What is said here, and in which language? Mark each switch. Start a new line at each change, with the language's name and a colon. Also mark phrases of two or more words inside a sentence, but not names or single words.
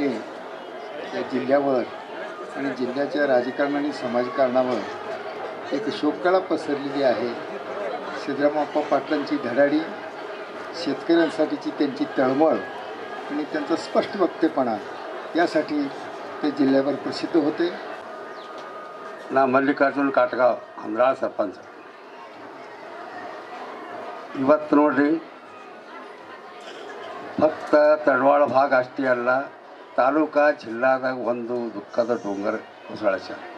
Marathi: या जिल्ह्यावर आणि जिल्ह्याच्या राजकारण आणि समाजकारणावर एक शोककळा पसरलेली आहे. सिद्धरामय्या पाटलांची धडाडी, शेतकऱ्यांसाठीची त्यांची तळमळ आणि त्यांचा स्पष्ट वक्तेपणा यासाठी ते जिल्ह्यावर प्रसिद्ध होते.
Kannada: ನಾ ಮಲ್ಲಿಕಾರ್ಜುನ್ ಕಾಟಗಾವ್ ಹಂದ್ರಾಳ ಸರ್ಪಂಚ. ಇವತ್ತು ನೋಡ್ರಿ, ಫಕ್ತ ತಡವಾಳ ಭಾಗ ಅಷ್ಟೇ ಅಲ್ಲ, ತಾಲೂಕಾ ಜಿಲ್ಲಾದಾಗ ಒಂದು ದುಃಖದ ಡೋಂಗರ ಹೊಸಳಸ.